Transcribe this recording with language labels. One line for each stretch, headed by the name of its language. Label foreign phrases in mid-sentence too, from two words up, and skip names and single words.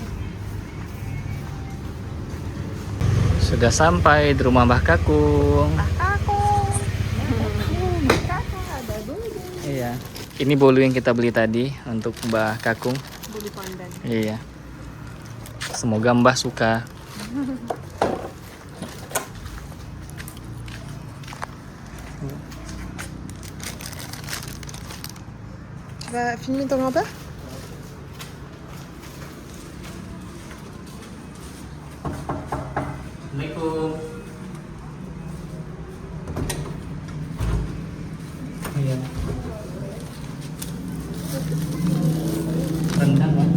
Indonesian: Sudah sampai di rumah Mbah Kakung. Ada bolu. Iya. Ini bolu yang kita beli tadi untuk Mbah Kakung. Bolu pandan. Iya. Semoga Mbah suka.
French: Va filmer ton grand-père?
Indonesian: Assalamualaikum. Iya. Rendang kan?